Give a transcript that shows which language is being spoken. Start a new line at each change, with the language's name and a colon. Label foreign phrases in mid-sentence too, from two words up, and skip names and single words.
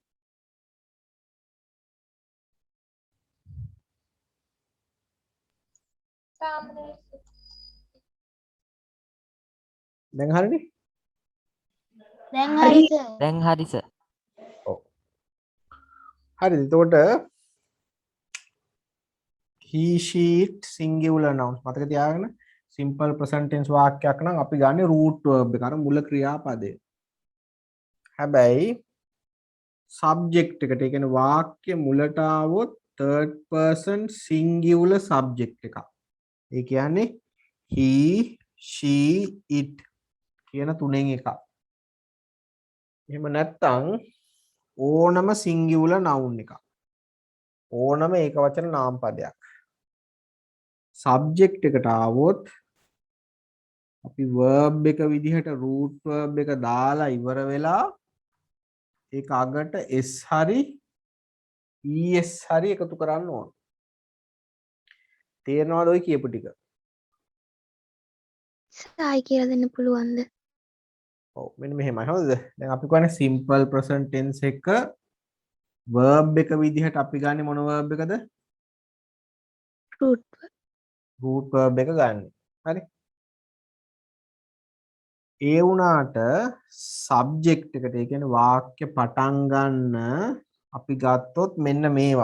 Sinhala: දැන් හරිනේ? දැන් හරි සර්. දැන් හරි sir. ඔව්. හරිද? එතකොට
English: he she it singular nouns
Sinhala: මතක තියාගන්න.
English: simple present tense
Sinhala: වාක්‍යයක් නම් අපි ගන්නේ
English: root verb
Sinhala: එක අර මුල ක්‍රියාපදය. හැබැයි subject එකට ඒ කියන්නේ වාක්‍ය මුලට આવොත්
English: third person singular subject
Sinhala: එකක්. ඒ කියන්නේ
English: he she it
Sinhala: කියන තුනෙන් එකක්. එහෙම නැත්නම් ඕනම
English: singular noun
Sinhala: එකක්. ඕනම ඒක වචන නාම පදයක්. subject එකට આવොත් අපි verb එක විදිහට
English: root verb
Sinhala: එක දාලා ඉවර වෙලා ඒක අගට s හරි es හරි එකතු කරන්න ඕන. තේරෙනවද ඔය කියපු ටික? සායි කියලා දෙන්න පුළුවන්ද? ඔව් මෙන්න මෙහෙමයි. හරිද? දැන් අපි කියන්නේ
English: simple present tense
Sinhala: එක verb එක විදිහට අපි ගන්නේ මොන verb එකද? root
English: root verb
Sinhala: එක ගන්න. හරි? ඒ වුණාට subject එකට ඒ කියන්නේ වාක්‍ය පටන් ගන්න අපි ගත්තොත් මෙන්න මේවා.